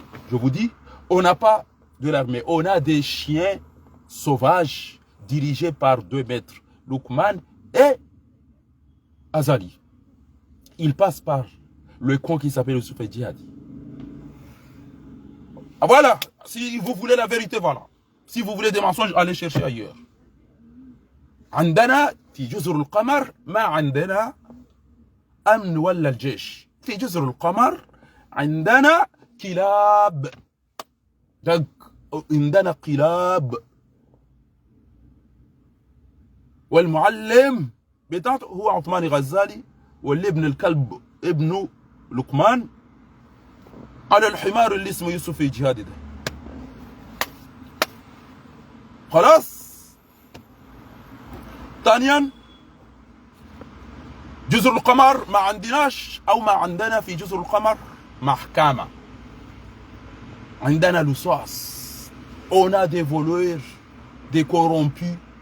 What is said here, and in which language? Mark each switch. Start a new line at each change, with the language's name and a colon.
French: Je vous dis, on n'a pas de l'armée, on a des chiens sauvages dirigés par deux maîtres, Lukman et Azali. Ils passent par le camp qui s'appelle le Soufet Djihadi. Ah voilà, si vous voulez la vérité, voilà. Si vous voulez des mensonges, allez chercher ailleurs.
Arabic: عندنا في جزر القمر ما عندنا أمن ولا الجيش. في جزر القمر عندنا كلاب. عندنا كلاب. والمعلم بتاعته هو عثمان غزالي، واللي ابن الكلب ابنه لقمان على الحمار اللي اسمه يوسف الجهادي ده. خلاص. ثانيا جزر القمر ما عندناش او ما عندنا في جزر القمر محكمة. عندنا لصوص.
French: On a des voleurs, des corrompus,